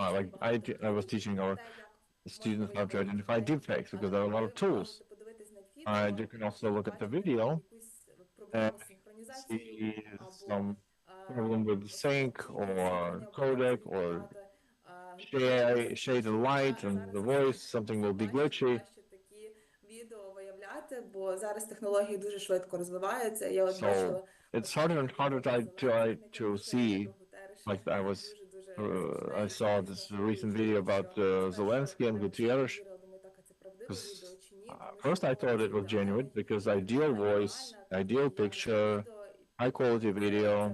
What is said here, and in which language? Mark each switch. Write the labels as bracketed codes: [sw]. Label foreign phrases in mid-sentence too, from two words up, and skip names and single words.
[en] Like I was teaching our students how to identify deepfakes because there are a lot of tools. You can also look at the video and see some problem with ZINC or codec or shade of light and the voice, something will be glitchy. [uk] Відео виявляти, бо зараз технології дуже швидко розвиваються. Я от бачила [en] It's harder and harder to see. Like I saw this recent video about Zelensky and Gutierrez. First, I thought it was genuine because ideal voice, ideal picture, high quality video.